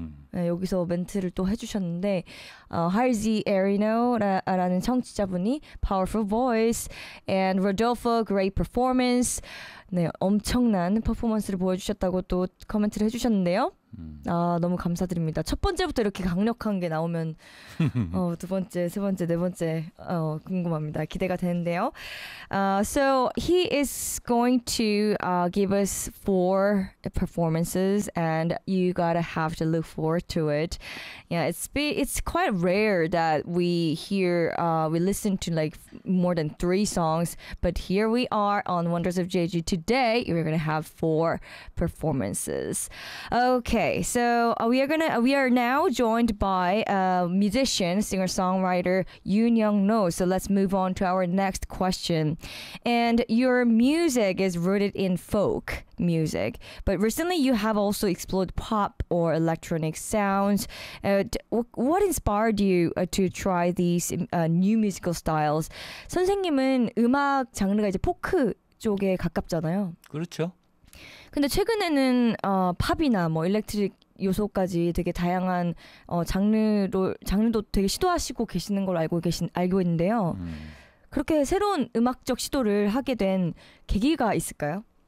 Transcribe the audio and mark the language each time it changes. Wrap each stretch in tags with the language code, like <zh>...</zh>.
<ko>네, 여기서 멘트를 또 해주셨는데 Harzy Arino라는 청취자분이</ko> <en>Powerful Voice and Rodolfo Great Performance.</en> <ko>네, 엄청난 퍼포먼스를 보여주셨다고 또 코멘트를 해주셨는데요. 너무 감사드립니다. 첫 번째부터 이렇게 강력한 게 나오면 두 번째, 세 번째, 네 번째 궁금합니다. 기대가 되는데요.</ko> <en>So he is going to give us 4 performances and you gotta have to look forward to it. Yeah, it's quite rare that we hear, we listen to like more than 3 songs, but here we are on Wonders of Jeju today. We're gonna have 4 performances. Okay, so we are now joined by a musician, singer-songwriter Yoon Young-no. So let's move on to our next question. And your music is rooted in folk music, but recently you have also explored pop or electronic sounds. What inspired you to try these new musical styles?</en> <ko>선생님은 음악 장르가 이제 포크 쪽에 가깝잖아요. 그렇죠. 근데 최근에는 팝이나 뭐 일렉트릭 요소까지 되게 다양한 장르도 되게 시도하시고 계시는 걸 알고 있는데요. 그렇게 새로운 음악적 시도를 하게 된 계기가 있을까요?</ko>